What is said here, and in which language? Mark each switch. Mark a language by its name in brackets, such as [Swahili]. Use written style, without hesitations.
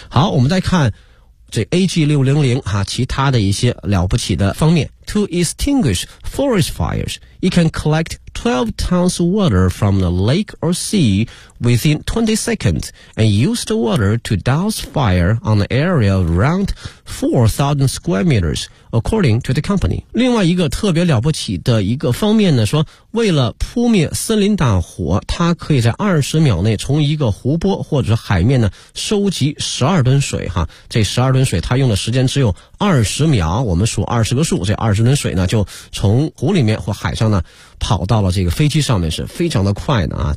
[Chinese] 好，我们再看这 AG600 哈、啊，其他的一些了不起的方面。 [English] To extinguish forest fires, it can collect 12 tons of water from the lake or sea within 20 seconds and use the water to douse fire on an area of around 4,000 square meters, according to the company. [Chinese] 另外一个特别了不起的一个方面呢，说为了扑灭森林大火，它可以在20秒内从一个湖泊或者海面呢收集12吨水哈。这12吨水它用的时间只有20秒，我们数20个数，这20吨水呢就从湖里面或海上呢跑到了这个飞机上面，是非常的快的啊。